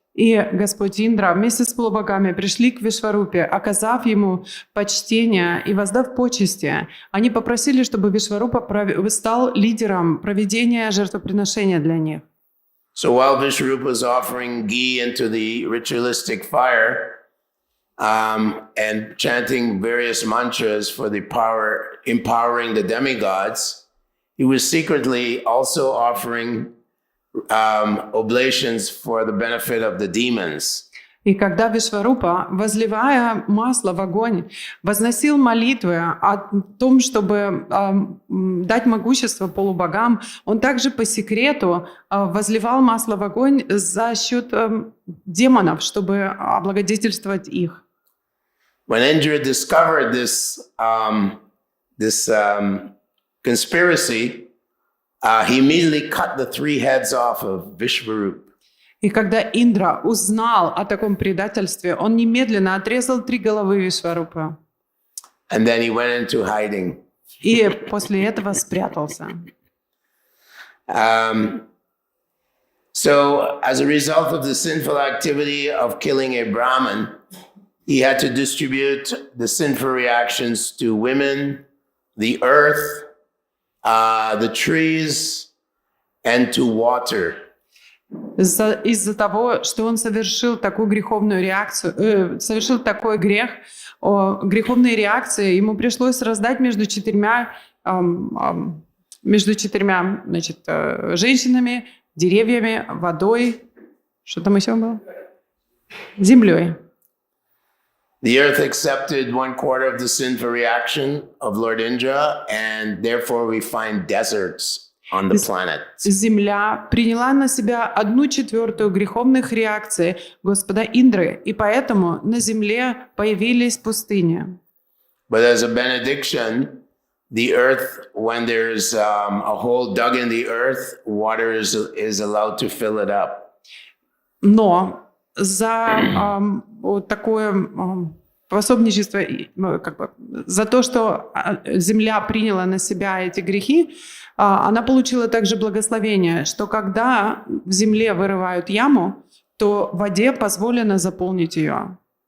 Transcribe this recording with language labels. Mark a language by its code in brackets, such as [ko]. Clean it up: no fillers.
[ru] И Господь Индра вместе с полубогами пришли к Вишварупе, оказав ему почтение и воздав почести. Они попросили, чтобы Вишварупа стал лидером проведения жертвоприношения для них. [en] So while Vishwarupa was offering ghee into the ritualistic fire and chanting various mantras for the empowering the demigods, he was secretly also offering oblations for the benefit of the demons. [ru] И когда Вишварупа, возливая масло в огонь, возносил молитвы о том, чтобы дать могущество полубогам, он также по секрету возливал масло в огонь за счет демонов, чтобы облагодетельствовать их. [en] When Indra discovered this conspiracy, he immediately cut the 3 heads off of Vishwarup. [ru] И когда Индра узнал о таком предательстве, он немедленно отрезал 3 головы Вишварупа. [en] And then he went into hiding. [ru] И после этого спрятался. [en] So as a result of the sinful activity of killing a Brahmin, he had to distribute the sinful reactions to women, the earth, the trees, and to water. [ru] Из-за того, что он совершил такую греховную реакцию, совершил такой грех, греховные реакции, ему пришлось раздать между четырьмя женщинами, деревьями, водой, что там еще было? Землей. [en] The earth accepted 1/4 of the sinful reaction of Lord Indra, and therefore we find deserts on the planet. [ru] Земля приняла на себя 1/4 греховных реакций Господа Индры, и поэтому на земле появились пустыни. [en] But as a benediction, the earth, when there's a hole dug in the earth, water is allowed to fill it up. [ru] Но за вот такое пособничество, за то, что земля приняла на себя эти грехи, она получила также благословение, что когда в земле вырывают яму, то воде позволено заполнить ее.